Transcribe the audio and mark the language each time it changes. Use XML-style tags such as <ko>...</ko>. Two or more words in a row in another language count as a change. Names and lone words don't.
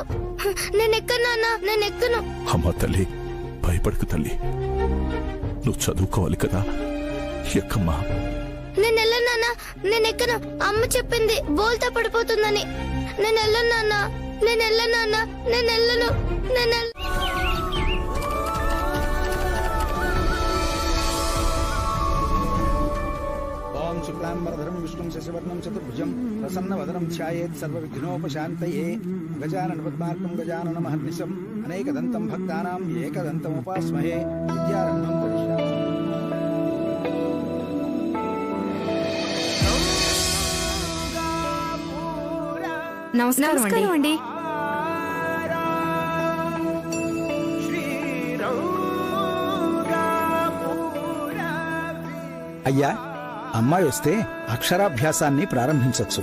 <te>నేనెక్కను నాన్న, నేనెక్కను. అమ్మా తల్లి, భయపడకు తల్లి, నువ్వు చదువుకోవాలి కదా, ఎక్కమ్మా. నేను వెళ్ళను నాన్న, నేనెక్కను. అమ్మ చెప్పింది బోల్తా పడిపోతుందని. నేను వెళ్ళను నాన్న, నేను వెళ్ళను నాన్న, నేను వెళ్ళను.</te> <sa>शुक्लांबरधरं विष्णुं शशिवर्णं चतुर्भुजं प्रसन्नवदनं ध्यायेत् सर्वविघ्नोपशान्तये गजाननपद्मार्कं गजाननमहर्निशम् अनेकदन्तं भक्तानाम् एकदन्तमुपास्महे विद्यारम्भं करिष्यामि।</sa> <te>నమస్కారం అండి. అయ్యా, అమ్మాయి వస్తే అక్షరాభ్యాసాన్ని ప్రారంభించొచ్చు.</te>